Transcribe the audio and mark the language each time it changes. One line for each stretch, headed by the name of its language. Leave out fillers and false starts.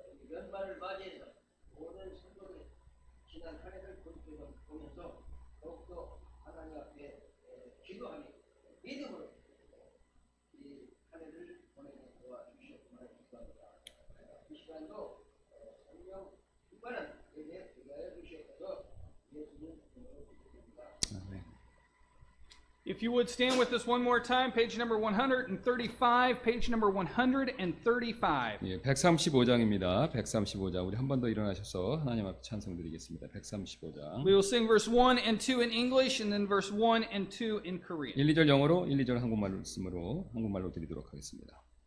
Korean: 연말을 맞이해서 모든 성도들 지난 한 해를 보면서 더욱더 하나님 앞에 기도하며 믿음으로 이 한 해를 보내게 도와주시옵기를 기도합니다. 이 시간도 성령 충만한 예배 드리하여 주시옵소서. 예수님 이름으로 기도드립니다.
English: If you would stand with us one more time, page number 135, page number 135.
Korean: 예, 135장입니다. 135장. 우리 한 번 더 일어나셔서 하나님 앞에 찬송드리겠습니다. 135장.
English: We will sing verse 1 and 2 in English and then verse 1 and 2 in Korean.
Korean: 1, 2절 영어로, 1, 2절 한국말로 드리도록 하겠습니다.